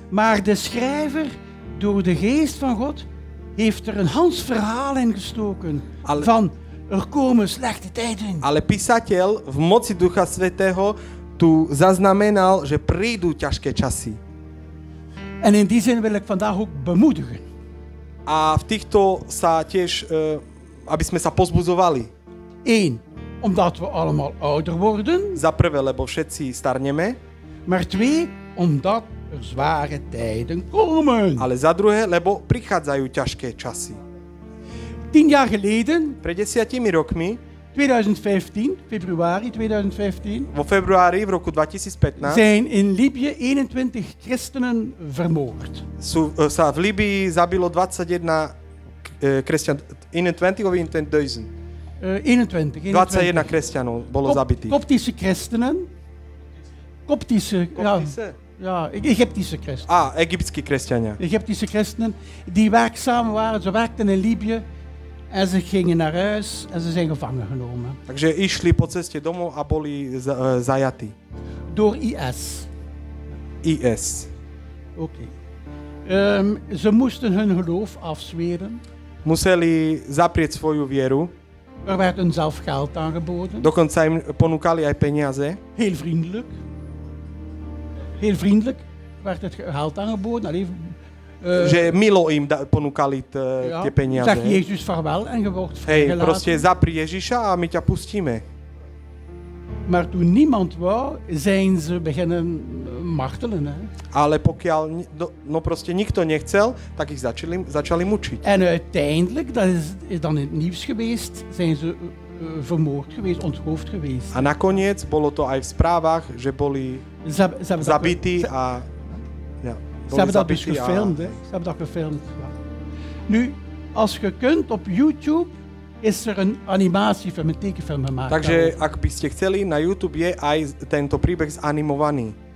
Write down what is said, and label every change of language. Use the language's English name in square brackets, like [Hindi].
[Dutch] Maar de schrijver, door de geest van God, heeft er een Hans verhaal in gestoken. Van, er komen slechte tijden. [Slovak] Ale písateľ v moci Ducha Svätého tu zaznamenal, že prídu ťažké časy. [Dutch] En in die zin wil ik vandaag ook bemoedigen. [Slovak] A v týchto sa tiež, aby sme sa pozbudzovali. [Dutch] 1. Omdat we allemaal ouder worden. [Slovak] Za prvé, lebo všetci starneme. [Dutch] Maar 2. Omdat er zware tijden komen. [Slovak] Ale za druhé, lebo prichádzajú ťažké časy. [Dutch] 10 jaar geleden, [Slovak] Pred 10 rokmi, [Dutch] 2015, februari 2015, [Slovak] vo februári v roku 2015, [Dutch] zijn in Libië 21 christenen vermoord. [Slovak] sa v Libii zabilo 21 kresťan, [Dutch] 21 of 2000? 21. [Slovak] 21 kresťanov bolo zabitých. [Dutch] Koptische christenen. Koptische, ja, Egyptische christenen. [Slovak] Egyptskí kresťania. [Dutch] Egyptische christenen die werkzaam waren. Ze werkten in Libië en ze gingen naar huis en ze zijn gevangen genomen. [Slovak] Takže išli po ceste domov a boli zajatí. [Dutch] Door IS. [Slovak] IS. [Dutch] Oké. Ze moesten hun geloof afzweren. [Slovak] Museli zaprieť svoju vieru. [Dutch] Er werd hun zelf geld aangeboden. [Slovak] Dokonca im ponúkali aj peniaze. [Dutch] Heel vriendelijk. Heel vriendelijk werd het geld aangeboden. [Slovak] Že milo im ponúkali tie peniaze. [Dutch] Zeg Jezus vaarwel en je wordt vrijgelaten. vrijgelaten. [Slovak] Proste zapri Ježiša a my ťa pustíme. [Dutch] Maar toen niemand wou, zijn ze beginnen martelen. Hè. [Slovak] Ale pokiaľ proste nikto nechcel, tak ich začali mučiť. [Dutch] En uiteindelijk, dat is dan in het nieuws geweest, zijn ze vermoord geweest, onthoofd geweest. [Slovak] A nakoniec bolo to aj v správach, že boli zabití a... [Dutch] Ze hebben dat dus gefilmd, hè. Ze hebben dat gefilmd. Ja. Nu, als je kunt op YouTube, is er een animatiefilm, een tekenfilm gemaakt. [Slovak] Takže, ak by ste chceli, na YouTube je aj tento príbeh zanimovaný.